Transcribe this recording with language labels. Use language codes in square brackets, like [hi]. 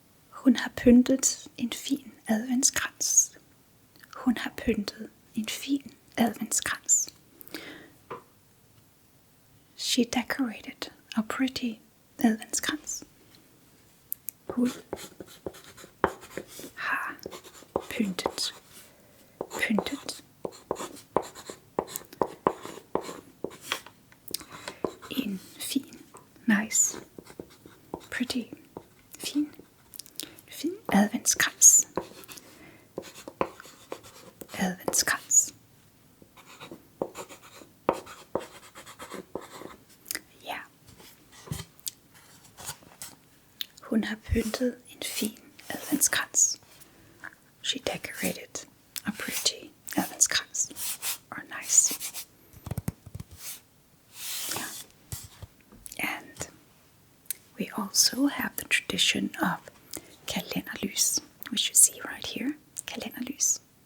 [da] Hun har pyntet en fin adventskrans. Hun har pyntet en fin adventskrans. [en] She decorated a pretty adventskrans. [da] Hun har pyntet en fin, [en] nice, pretty, [da] fin adventskrans. Adventskrans. Ja. Hun har pyntet en fin adventskrans. [en] She decorated a pretty adventskrans. Or nice. Yeah. And we also have the tradition of kalenderlys, which you see right here. Kalenderlys.